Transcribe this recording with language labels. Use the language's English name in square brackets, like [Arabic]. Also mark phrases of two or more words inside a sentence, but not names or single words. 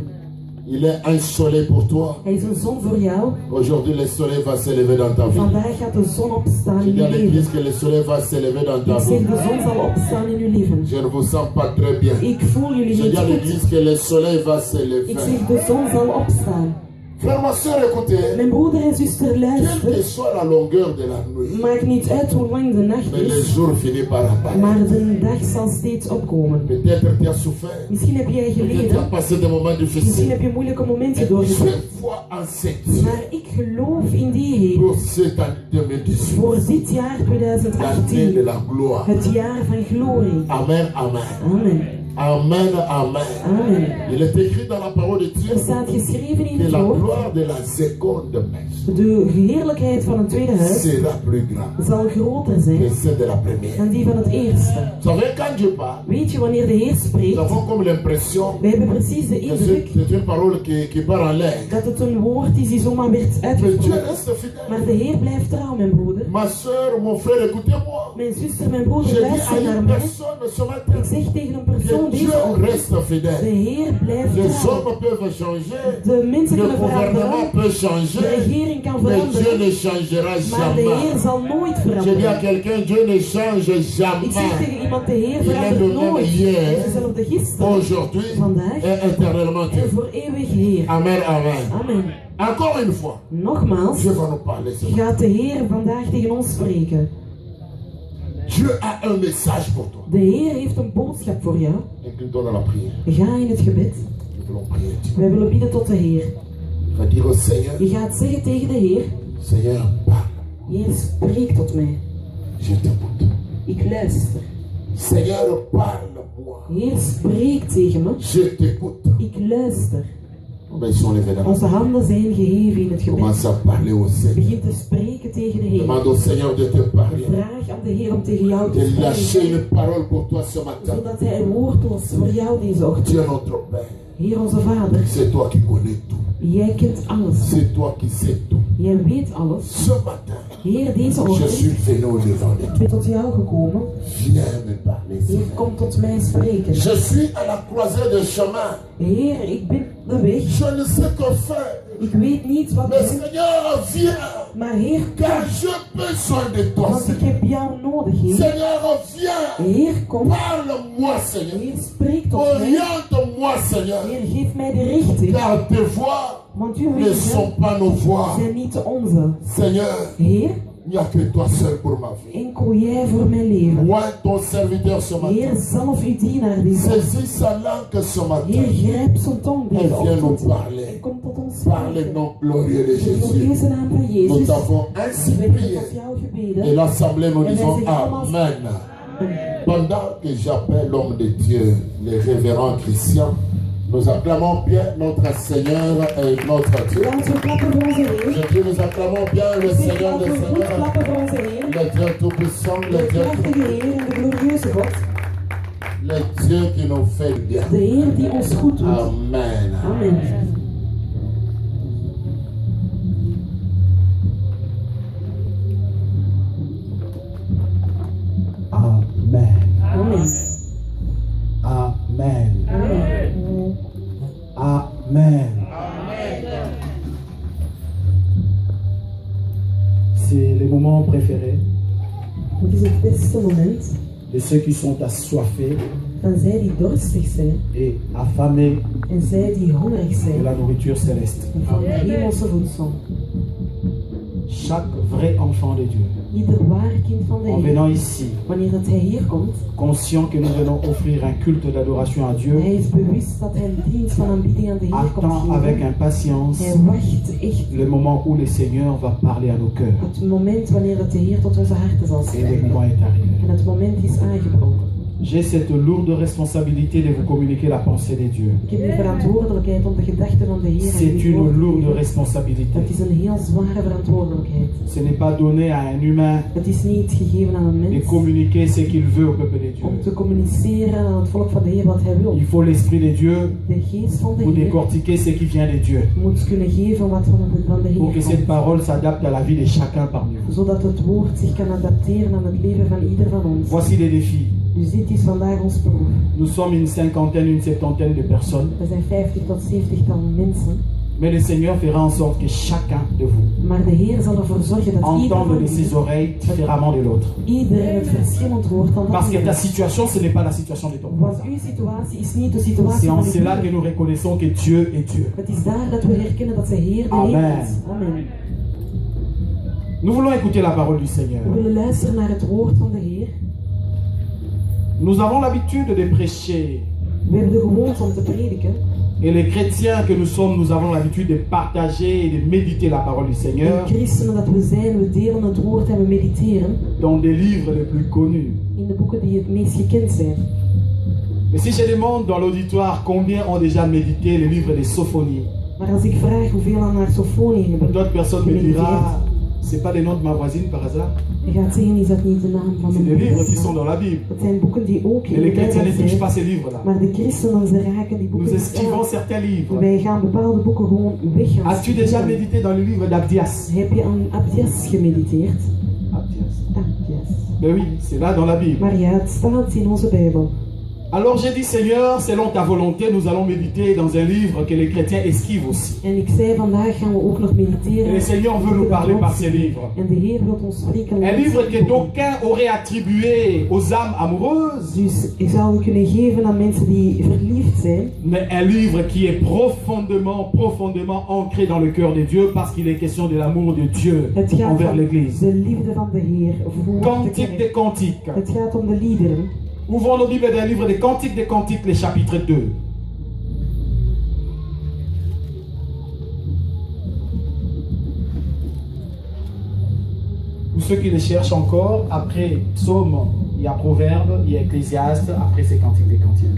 [French] Il est un soleil pour toi. Aujourd'hui, le soleil va s'élever dans ta vie. Il y a l'église que le soleil va s'élever dans ta vie. Je ne vous sens pas très bien. Il y a l'église que le soleil va s'élever. Frère, ma soeur, écoutez. [Dutch] Mijn broeder en zuster, luister. [French] Quelle que soit la longueur de la nuit. [Dutch] Maakt niet uit hoe lang de nacht [French] Mais le [Dutch] is. [French] jour finit par apparaître. [Dutch] Maar de dag zal steeds opkomen. [French] Peut-être tu as souffert. [Dutch] Misschien heb jij [French] Peut-être tu as [Dutch] geleden. [French] passé des moments [Dutch] Misschien [French] difficiles. [Dutch] heb je moeilijke momenten [French] Mais [Dutch] doorgemaakt. [French] je crois en cette Dieu. [Dutch] Maar ik geloof in die Heer. [French] Pour cette année 2018. [Dutch] Voor dit jaar [French] L'année de 2018. la gloire. [Dutch] Het jaar van glorie. Amen, amen. Amen. Amen, amen. Amen. [French] Il est écrit dans la parole de Dieu [Dutch] Staat geschreven in [French] que [Dutch] het [French] la [Dutch] woord, [French] gloire de la seconde messe [Dutch] de heerlijkheid van het tweede huis [French] sera plus grande [Dutch] zal groter [French] que [Dutch] zijn [French] celle de la première. [Dutch] dan die van het eerste. [French] Vous savez, quand Dieu parle, [Dutch] Weet je, wanneer de Heer [French] nous [Dutch] spreekt, [French] avons comme l'impression [Dutch] wij hebben precies de [French] que [Dutch] indruk [French] c'est une parole qui part en l'air. [Dutch] dat het een woord is die zomaar werd [French] Mais Dieu [Dutch] uitgesproken. [French] reste fidèle. [Dutch] Maar de Heer blijft trouw, mijn broeder. [French] Ma soeur, mon frère, écoutez-moi. [Dutch] Mijn zuster, mijn [French] Je [Dutch] broeder, [French] dis à [Dutch] luister naar [French] une [Dutch] mij. [French] personne ce [Dutch] Ik [French] matin [Dutch] zeg tegen een persoon [French] que [Dutch] deze [French] Dieu [Dutch] ochtend, [French] reste [Dutch] de [French] fidèle. [Dutch] Heer blijft [French] Les [Dutch] trouw. [French] hommes peuvent changer, [Dutch] De mensen [French] le [Dutch] kunnen [French] gouvernement [Dutch] veranderen, [French] peut [Dutch] de [French] changer, [Dutch] regering kan [French] mais Dieu [Dutch] veranderen, [French] ne changera [Dutch] maar de Heer [French] jamais. [Dutch] zal nooit [French] Je dis à [Dutch] veranderen. [French] quelqu'un, Dieu ne change [Dutch] Ik zeg [French] jamais. [Dutch] tegen iemand, de Heer [French] Il est [Dutch] verandert [French] le même [Dutch] nooit. [French] hier, [Dutch] Hij is dezelfde gisteren, [French] aujourd'hui [Dutch] vandaag [French] et éternellement. [Dutch] en voor eeuwig Heer. Amen, amen. Amen. [French] Encore une fois, [Dutch] Nogmaals, [French] Dieu va nous parler. ce matin. [Dutch] gaat de Heer vandaag tegen ons spreken. [French] Dieu a un message pour toi. [Dutch] De Heer heeft een boodschap voor jou. [French] Incline-toi dans la prière. [Dutch] Ga in het gebed. [French] Nous voulons prier Dieu. [Dutch] Wij willen bidden tot de Heer. [French] Va dire au Seigneur, [Dutch] Je gaat zeggen tegen de Heer, [French] Seigneur, parle. [Dutch] Heer, spreek tot mij. [French] Je t'écoute. [Dutch] Ik luister. [French] Seigneur, parle-moi. [Dutch] Heer, spreek tegen me. [French] Je t'écoute. [Dutch] Ik luister. [French] Baissons les mains. [Dutch] Onze handen zijn geheven in het gebed. [French] Commence à parler au Seigneur. [Dutch] Begin te spreken tegen de Heer. [French] Demande au Seigneur de te parler. [Dutch] Vraag aan de Heer om tegen jou te [French] De lâcher [Dutch] spreken. [French] une parole pour toi ce matin. [Dutch] Zodat Hij een woord was voor jou deze ochtend. [French] Dieu notre Père, [Dutch] Heer onze Vader, [French] c'est toi qui connais tout. [Dutch] jij kent alles. [French] C'est toi qui sais tout. [Dutch] Jij weet alles. [French] Ce matin, [Dutch] Heer, deze [French] je [Dutch] ochtend [French] suis venu au devant de toi. [Dutch] ik ben tot jou gekomen. [French] Viens me parler, [Dutch] Heer, [French] Seigneur. [Dutch] kom tot mij spreken. [French] Je suis à la croisée de chemin. [Dutch] Heer, ik ben de weg. [French] Je ne sais que faire. [Dutch] Ik weet niet wat [French] Mais [Dutch] doen. [French] Seigneur, viens. [Dutch] Maar Heer, [French] Car j'ai besoin de toi, [Dutch] want ik [French] Seigneur. [Dutch] heb jou nodig, Heer. [French] Seigneur, viens. [Dutch] Heer, kom. [French] Parle-moi, Seigneur. [Dutch] Heer, spreek tot mij. [French] Oriente-moi, Seigneur. [Dutch] Heer, geef mij de richting. [French] Car tes voix [Dutch] Want uw [French] ne sont [Dutch] wegen [French] pas nos voix. [Dutch] zijn niet de onze. [French] Seigneur, [Dutch] Heer, [French] il n'y a que toi seul pour ma vie. [Dutch] enkel jij voor mijn leven. [French] Moi, ton serviteur ce [Dutch] Heer, [French] matin. [Dutch] zalf uw dienaar deze ochtend. [French] Saisis sa langue ce [Dutch] Heer, [French] matin. [Dutch] grijp zijn tong [French] Et [Dutch] deze [French] viens nous [Dutch] ochtend. [French] parler. [Dutch] En kom tot ons [French] Par le [Dutch] spreken. [French] nom glorieux de [Dutch] In de [French] Jésus. [Dutch] glorieuze naam van [French] Nous [Dutch] Jezus. [French] avons ainsi [Dutch] We hebben [French] prié. [Dutch] tot jou [French] Et [Dutch] gebeden. [French] l'assemblée, nous Et disons les éclats- Amen. Pendant que j'appelle l'homme de Dieu, le révérend Christian, nous acclamons bien notre Seigneur et notre Dieu. [Dutch] Laten we klappen voor onze Heer. [French] Je dis, nous acclamons bien le [Dutch] Zeg, [French] Seigneur [Dutch] laten [French] des [Dutch] we goed [French] Seigneurs, [Dutch] klappen voor onze Heer. [French] le Dieu Tout-Puissant, le [Dutch] De [French] Dieu, [Dutch] krachtige Heer en de glorieuze God. [French] le Dieu qui nous fait bien. [Dutch] De Heer die ons goed doet. Amen. Amen. Amen. Amen. Amen. Amen. [French] Amen. C'est le moment préféré [Dutch] Het is het beste moment [French] de ceux qui sont assoiffés [Dutch] van zij die dorstig zijn [French] et affamés [Dutch] en zij die hongerig [French] de [Dutch] zijn [French] la nourriture céleste. [Dutch] van het hemelse voedsel. [French] Chaque vrai enfant de Dieu, [Dutch] Ieder waar kind van de [French] en [Dutch] Heer, [French] venant ici, [Dutch] wanneer dat hij hier komt, [French] conscient que nous venons offrir un culte d'adoration à Dieu, [Dutch] hij is bewust dat hij een dienst van aanbidding aan de Heer komt [French] attend avec [Dutch] geven. [French] impatience [Dutch] Hij wacht echt [French] le moment où le Seigneur va parler à nos cœurs. [Dutch] het moment wanneer dat de Heer tot onze harten zal [French] Et le [Dutch] spreken. [French] moment est arrivé. [Dutch] En het moment is aangebroken. [French] J'ai cette lourde responsabilité de vous communiquer la pensée de Dieu. [Dutch] Ik heb de verantwoordelijkheid om de gedachten van de Heer aan [French] C'est [Dutch] jullie [French] une [Dutch] voor te [French] lourde [Dutch] geven. [French] responsabilité. [Dutch] Dat is een heel zware verantwoordelijkheid. [French] Ce n'est pas donné à un humain [Dutch] Het is niet gegeven aan een [French] de [Dutch] mens [French] communiquer ce qu'il veut au peuple de [Dutch] om te [French] Dieu. [Dutch] communiceren aan het volk van de Heer wat hij wil. [French] Il faut l'Esprit de Dieu [Dutch] De geest van de [French] pour [Dutch] Heer [French] décortiquer ce qui vient de Dieu. [Dutch] moet kunnen geven wat van de [French] Pour que [Dutch] Heer [French] cette [Dutch] komt. [French] parole s'adapte à la vie de chacun parmi vous. [Dutch] Zodat het woord zich kan adapteren aan het leven van ieder van ons. [French] Voici les défis. [Dutch] Dus dit is vandaag ons proef. [French] Nous sommes une cinquantaine, une septantaine de personnes. [Dutch] We zijn 50 tot 70-tal mensen. [French] Mais le Seigneur fera en sorte que chacun de vous [Dutch] Maar de Heer zal ervoor zorgen dat ieder [French] entende [Dutch] van [French] de ses [Dutch] u, [French] oreilles différemment de l'autre. [Dutch] iedereen het verschillend hoort dan [French] Parce [Dutch] dat [French] que ta [Dutch] andere. [French] situation, ce n'est pas la situation de ton [Dutch] Want [French] voisin. [Dutch] uw situatie is niet de [French] C'est [Dutch] situatie [French] en [Dutch] van uw [French] cela que [Dutch] buur. [French] nous reconnaissons que Dieu est Dieu. [Dutch] Het is daar dat we herkennen dat de Heer de [French] Amen. [Dutch] Heer is. Amen. [French] Nous voulons écouter la parole du Seigneur. [Dutch] We willen luisteren naar het woord van de Heer. [French] Nous avons l'habitude de prêcher. [Dutch] We hebben de gewoonte om te prediken. [French] Et les chrétiens que nous sommes, nous avons l'habitude de partager et de méditer la parole du [Dutch] En [French] Seigneur [Dutch] christenen dat we zijn, we delen het woord en we mediteren [French] dans des livres les plus connus. [Dutch] in de boeken die het meest gekend zijn. [French] Mais si je demande dans l'auditoire combien ont déjà médité le livre des Sophonies, [Dutch] Maar als ik vraag hoeveel aan naar Sofonie hebben [French] d'autres personnes me diront, c'est pas le nom de ma voisine par hasard. [Dutch] je gaat zeggen, is dat niet de naam van [French] C'est [Dutch] een [French] des livres qui sont [Dutch] boek? [French] dans la Bible. [Dutch] Het zijn boeken die ook [French] Et [Dutch] in de [French] les chrétiens ne [Dutch] Bijbel [French] touchent pas [Dutch] zijn. [French] ces livres-là. [Dutch] Maar de christenen, ze raken die boeken [French] Nous [Dutch] niet [French] esquivons [Dutch] aan. [French] certains livres. [Dutch] Wij gaan bepaalde boeken gewoon weg gaan [French] As-tu déjà [Dutch] studeren. [French] médité dans le livre d'Abdias? [Dutch] Heb je aan Abdias gemediteerd? [French] Abdias. [Dutch] Abdias. [French] Ben oui, c'est là dans la Bible. [Dutch] Maar ja, het staat in onze Bijbel. [French] Alors j'ai dit, Seigneur, selon ta volonté, nous allons méditer dans un livre que les chrétiens esquivent aussi. [Dutch] En ik zei, vandaag gaan we ook nog mediteren. [French] Et le Seigneur veut nous parler par ces livres. [Dutch] En de Heer wil ons spreken. [French] Un livre que d'aucuns auraient attribué aux âmes amoureuses, [Dutch] Dus ik zou het kunnen geven aan mensen die verliefd zijn. [French] mais un livre qui est profondément ancré dans le cœur de Dieu parce qu'il est question de l'amour de Dieu [Dutch] Het gaat [French] envers [Dutch] om [French] l'Église. [Dutch] de liefde van de Heer voor de [French] Cantique [Dutch] kerk. [French] des Cantiques. [Dutch] Het gaat om de liederen. [French] Ouvrons nos Bibles dans le livre des Cantiques, le chapitre 2. Pour ceux qui les cherchent encore, après Psaume, il y a Proverbe, il y a Ecclésiaste, après c'est Cantique des Cantiques.